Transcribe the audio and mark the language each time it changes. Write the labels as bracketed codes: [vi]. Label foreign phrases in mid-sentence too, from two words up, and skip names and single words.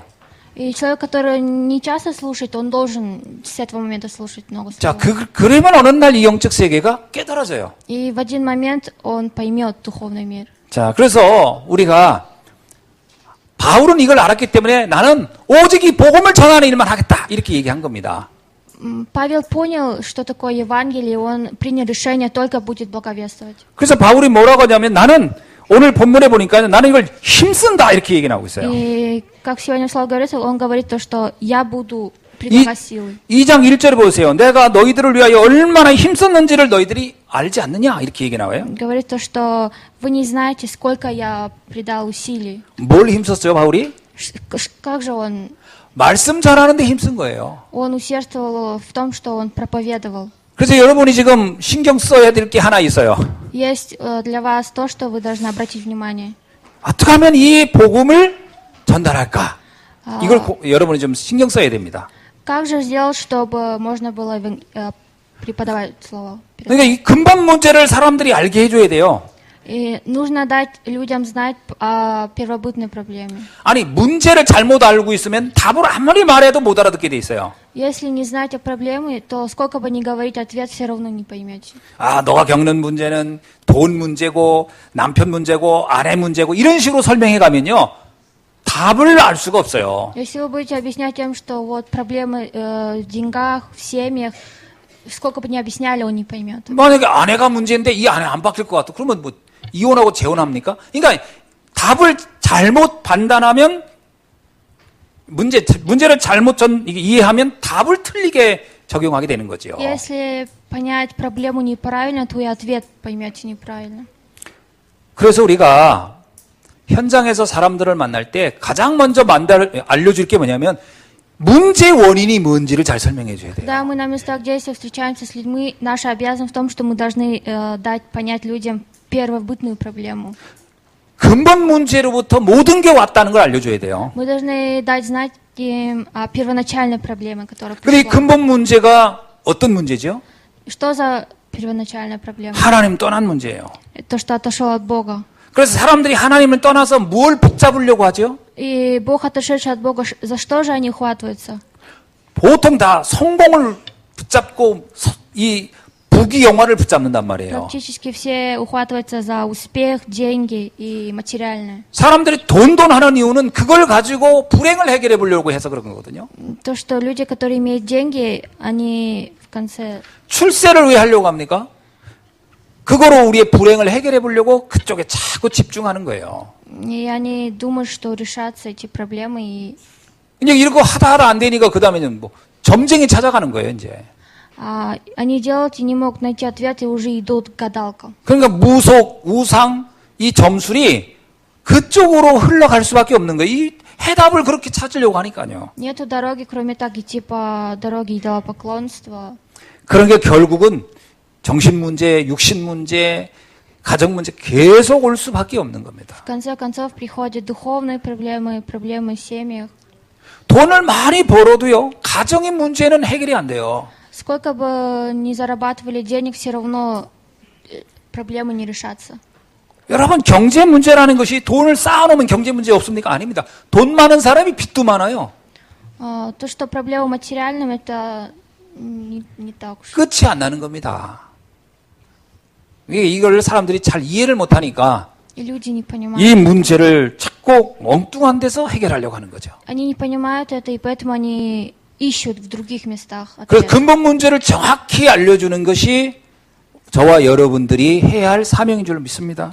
[ru] И человек, который не часто слушает, он должен с этого момента слушать много [ko] 자, [ru] слова. [ko] 그러면 어느 날 이 영적 세계가 깨달아져요. [ru] И в один момент он поймет духовный мир. [ko] 자, 그래서 우리가 바울은 이걸 알았기 때문에 나는 오직 이 복음을 전하는 일만 하겠다 이렇게 얘기한 겁니다. [ru] Павел понял, что такое Евангелие, и он принял решение, только будет благовествовать. [ko] 그래서 바울이 뭐라고 하냐면 나는 오늘 본문에 보니까 나는 이걸 힘쓴다 이렇게 얘기 나오고 있어요. [ru] И, как сегодня в слове говорится, он говорит то, что я буду [ko] 이, [ru] прилагать силы. [ko] 2장 1절에 보세요. 내가 너희들을 위하여 얼마나 힘썼는지를 너희들이 알지 않느냐 이렇게 얘기 나와요. [ru] Говорит то, что вы не знаете, сколько я придал усилий. [ko] 뭘 힘썼어요 바울이? [ru] Как же он? [ko] 말씀 전하는데 힘쓴 거예요. [ru] Он усердствовал в том, что он проповедовал. [ko] 그래서 여러분이 지금 신경 써야 될 게 하나 있어요. [ru] Есть для вас то, что вы должны обратить внимание. [ko] 어떻게 하면 이 복음을 전달할까? 이걸 여러분이 좀 신경 써야 됩니다. [ru] Как же сделать, чтобы можно было преподавать слово? [ko] 그러니까 이 근본 문제를 사람들이 알게 해줘야 돼요. [ru] И нужно дать людям знать о первобытной проблеме. [ko] 아니 문제를 잘못 알고 있으면 답을 아무리 말해도 못 알아듣게 돼 있어요. [ru] Если не знать о проблеме, то сколько бы ни говорить ответ, все равно не поймете. [ko] 아, 너가 겪는 문제는 돈 문제고 남편 문제고 아내 문제고 이런 식으로 설명해 가면요. 답을 알 수가 없어요. [ru] Если вы будете объяснять тем, что вот проблемы в деньгах, в семьях, сколько бы ни объясняли, он не поймет. [ko] 만약에 아내가 문제인데 이 아내 안 바뀔 것 같아. 그러면 뭐 이혼하고 재혼합니까? 그러니까 답을 잘못 판단하면 문제를 잘못 이해하면 답을 틀리게 적용하게 되는 거죠. [ru] Если понять проблему неправильно, то и ответ поймете неправильно. [ko] 그래서 우리가 현장에서 사람들을 만날 때 가장 먼저 알려줄 게 뭐냐면 문제 원인이 뭔지를 잘 설명해 줘야 돼요. [ru] Когда мы на местах действия встречаемся с людьми, наша обязанность в том, что мы должны дать понять людям первобытную проблему. [ko] 근본 문제로부터 모든 게 왔다는 걸 알려줘야 돼요. [ru] Мы должны дать знать им о первоначальной проблеме, которая [ko] 근데 이 [ru] пришла. [ko] 근본 문제가 어떤 문제죠? [ru] Что за первоначальная проблема? [ko] 하나님 떠난 문제예요. [ru] То, что отошел от Бога. [ko] 그래서 사람들이 하나님을 떠나서 뭘 붙잡으려고 하죠? [ru] И Бог, отошедший от Бога, за что же они ухватываются? [ko] 보통 다 성공을 붙잡고 이 부귀 영화를 붙잡는단 말이에요. [ru] Практически все ухватываются за успех, деньги и материальное. [ko] 사람들이 돈 하는 이유는 그걸 가지고 불행을 해결해 보려고 해서 그런 거거든요. [ru] То, что люди, которые имеют деньги, они в конце... [ko] 출세를 왜 하려고 합니까? 그거로 우리의 불행을 해결해 보려고 그쪽에 자꾸 집중하는 거예요. [ru] И они думают, что решатся эти проблемы. И [ko] 이제 이거 하다 안 되니까 그 다음에는 뭐 점쟁이 찾아가는 거예요, 이제. [ru] они делают и не могут найти ответ, и уже идут к гадалкам. [ko] 그러니까 무속, 우상, 이 점술이 그쪽으로 흘러갈 수밖에 없는 거예요. 이 해답을 그렇게 찾으려고 하니까요. [ru] Нету дороги, кроме так идти по дороге идолопоклонства. [ko] 그런 게 결국은 정신 문제, 육신 문제, 가정 문제 계속 올 수밖에 없는 겁니다. [ru] В конце концов приходят духовные проблемы, проблемы в семьях. [ko] 돈을 많이 벌어도요, 가정의 문제는 해결이 안 돼요. [ru] Сколько бы ни зарабатывали денег, все равно проблемы не решатся. [ko] 여러분, 경제 문제라는 것이 돈을 쌓아놓으면 경제 문제 없습니까? 아닙니다. 돈 많은 사람이 빚도 많아요. [ru] То, что проблема материальным, это не так уж. [ko] 끝이 안 나는 겁니다. 이걸 사람들이 잘 이해를 못하니까 [ru] И люди не понимают. [ko] 이 문제를 자꾸 엉뚱한 데서 해결하려고 하는 거죠. [ru] Они не понимают это, и поэтому они ищут в других местах [ko] 그래서 [ru] ответ. [ko] 근본 문제를 정확히 알려주는 것이 저와 여러분들이 해야 할 사명인 줄 믿습니다.